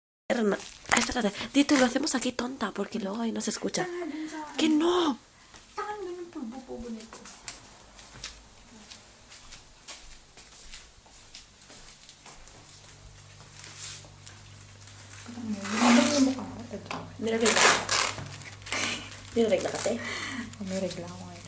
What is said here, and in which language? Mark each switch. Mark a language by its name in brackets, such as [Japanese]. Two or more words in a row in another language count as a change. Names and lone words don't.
[Spanish] Hermana, espérate, dito lo hacemos aquí tonta porque luego ahí no se escucha. ¡Que no! [Filipino] Tangan mo ng pulbo-pulbo nito. Ano yung mukha ko? Niregla. Niregla ka, te? May regla ako ngayon.